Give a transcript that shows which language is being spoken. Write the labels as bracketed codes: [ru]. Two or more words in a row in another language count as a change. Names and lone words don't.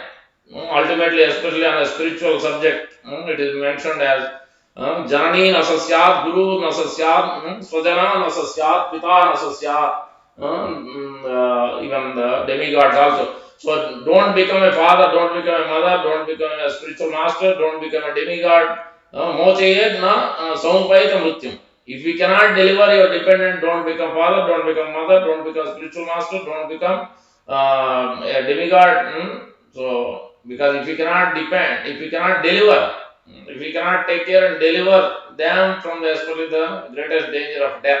[en] Ultimately, especially on a spiritual subject, it is mentioned as [sa] जननी नसस्यात्, गुरु नसस्यात्, स्वजन नसस्यात्, पिता नसस्यात्, [en] even the demigods also. So don't become a father, don't become a mother, don't become a spiritual master, don't become a demigod. [sa] मोचयेद् न समुपैत मृत्युम्. [en] If you cannot deliver your dependent, don't become father, don't become mother, don't become spiritual master, don't become a demigod. So because if you cannot depend, if you cannot deliver, if you cannot take care and deliver them from especially the greatest danger of death.